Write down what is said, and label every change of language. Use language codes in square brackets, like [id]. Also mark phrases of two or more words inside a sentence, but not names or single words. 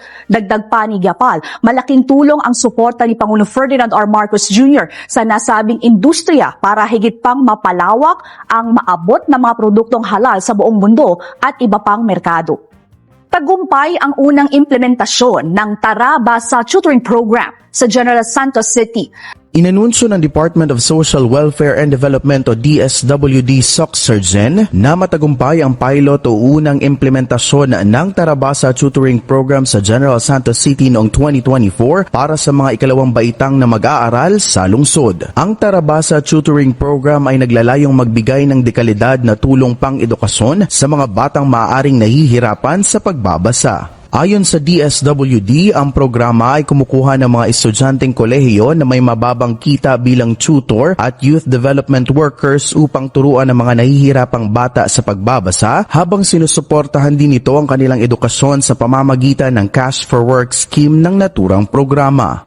[tl] Dagdag pa ni Gyapal, malaking tulong ang suporta ni Pangulong Ferdinand R. Marcos Jr. sa nasabing industriya para higit pang mapalawak ang maabot na mga produktong halal sa buong mundo at iba pang merkado. Tagumpay ang unang implementasyon ng Tara Basa Tutoring Program sa General Santos City. Inanunsyo ng Department of Social Welfare and Development o DSWD SOCSERGEN na matagumpay ang pilot o unang implementasyon ng Tarabasa Tutoring Program sa General Santos City noong 2024 para sa mga ikalawang baitang na mag-aaral sa lungsod. Ang Tarabasa Tutoring Program ay naglalayong magbigay ng dekalidad na tulong pang-edukasyon sa mga batang maaaring nahihirapan sa pagbabasa. Ayon sa DSWD, ang programa ay kumukuha ng mga estudyanteng kolehiyo na may mababang kita bilang tutor at [en] youth development workers [tl] upang turuan ang mga nahihirapang bata sa pagbabasa habang sinusuportahan din ito ang kanilang edukasyon sa pamamagitan ng Cash for Work scheme ng naturang programa.